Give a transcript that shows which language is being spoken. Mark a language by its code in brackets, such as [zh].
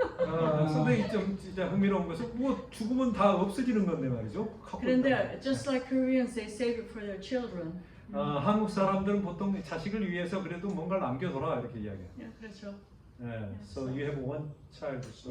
[ko] 선생님 좀 진짜 흥미로운 것은 뭐 죽으면 다 없어지는 건데 말이죠. [en] 그런데 just like Koreans, they save it for their children. [ko] 한국 사람들은 보통 자식을 위해서 그래도 뭔가를 남겨둬라 이렇게 이야기해요. Yeah, 그렇죠. [en] 예, so you have one child, so